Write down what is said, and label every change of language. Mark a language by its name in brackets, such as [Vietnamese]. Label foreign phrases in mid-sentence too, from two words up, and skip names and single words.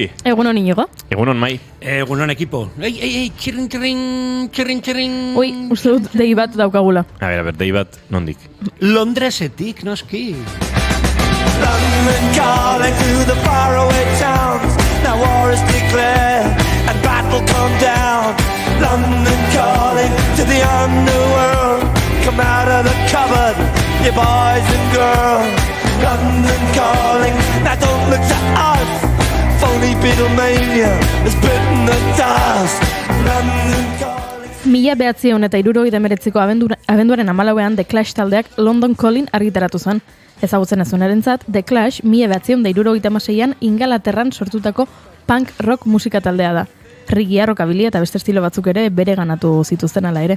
[Basque] Egunon Inigo. Egunon Mai. Egunon ekipo. Txirrin. Ui, uste dut dei bat daukagula. A ber, dei bat, nondik? Londresetik, noski. [English] London calling to the faraway towns. Now war is declared and battle come down. London calling to the underworld. Come out of the cupboard, you boys and girls. London calling, now don't look to us. Phony Beatlemania has bitten the dust. London calling. [Basque] 1979ko abenduaren 14ean The Clash taldeak London Calling argitaratu zen. Ezagutzen ez zuenarentzat, The Clash 1976an Ingalaterran sortutako [English] punk rock [Basque] musika taldea da. Reggae, rockabilia eta beste estilo batzuk ere bereganatu zituzten ala ere.